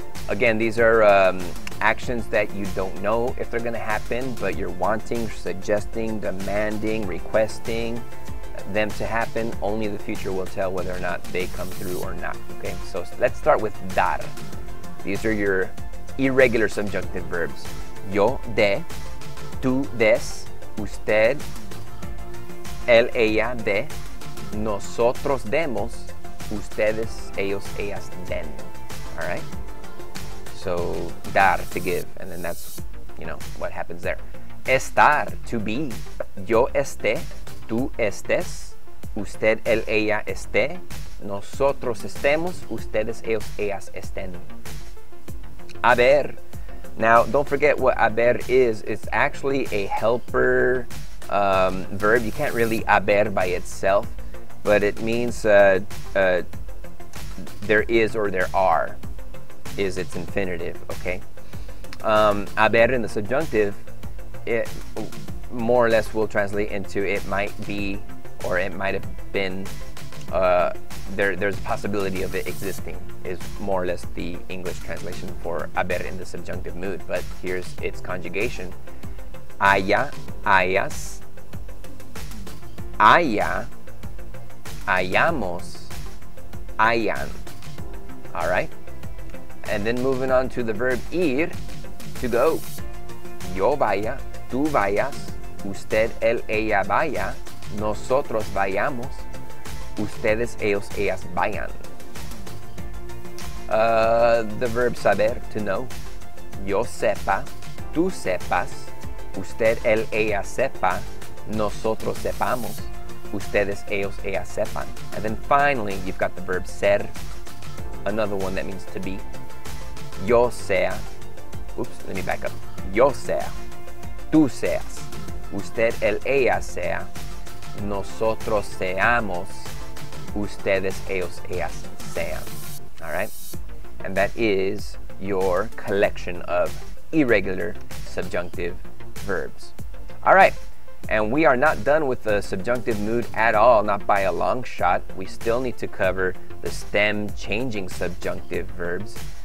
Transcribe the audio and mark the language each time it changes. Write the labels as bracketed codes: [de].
[en] Again, these are actions that you don't know if they're going to happen, but you're wanting, suggesting, demanding, requesting them to happen. Only the future will tell whether or not they come through or not. Okay, so let's start with dar. These are your irregular subjunctive verbs. [es] Yo de, tú des, usted, él, ella, de, nosotros demos, ustedes, ellos, ellas den. [en] All right? So, dar, to give, and then that's, you know, what happens there. Estar, to be. [es] Yo esté, tú estés, usted, él, ella, esté, nosotros estemos, ustedes, ellos, ellas estén. Haber. [en] Now, don't forget what haber is. It's actually a helper verb. You can't really haber by itself, but it means there is or there are is its infinitive, okay? Haber in the subjunctive, it more or less will translate into it might be or it might have been, there's a possibility of it existing is more or less the English translation for haber in the subjunctive mood, but here's its conjugation. [es] Haya, hayas, haya, hayamos, hayan. [en] All right? And then moving on to the verb ir, to go. [es] Yo vaya, tú vayas, usted, él, ella vaya, nosotros vayamos, ustedes, ellos, ellas vayan. [en] The verb saber, to know. [es] Yo sepa, tú sepas, usted, él, ella sepa, nosotros sepamos, ustedes, ellos, ellas sepan. [en] And then finally, you've got the verb ser, another one that means to be. [es] Yo sea, [en] oops, let me back up. [es] Yo sea, tú seas, usted, él, ella sea, nosotros seamos, ustedes, ellos, ellas sean. [en] All right? And that is your collection of irregular subjunctive verbs. All right. And we are not done with the subjunctive mood at all, not by a long shot. We still need to cover the stem changing subjunctive verbs.